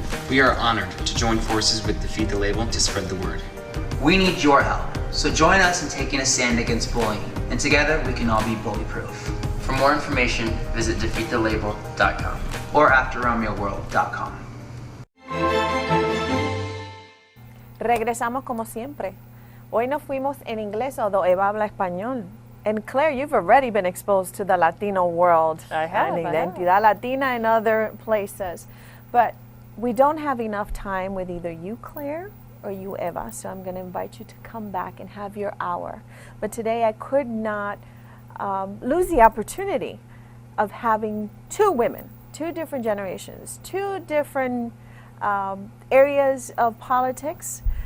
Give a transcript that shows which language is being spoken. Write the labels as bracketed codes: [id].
[en] We are honored to join forces with Defeat the Label to spread the word. We need your help, so join us in taking a stand against bullying, and together we can all be bully-proof. For more information, visit defeatthelabel.com or AfterRomeoWorld.com. [es] Regresamos como siempre. Hoy nos fuimos en inglés, [en] although [es] Eva habla español. [en] And Claire, you've already been exposed to the Latino world. I have. And Identidad Latina and other places. But we don't have enough time with either you, Claire, or you, Eva. So I'm going to invite you to come back and have your hour. But today I could not lose the opportunity of having two women, two different generations, two different areas of politics.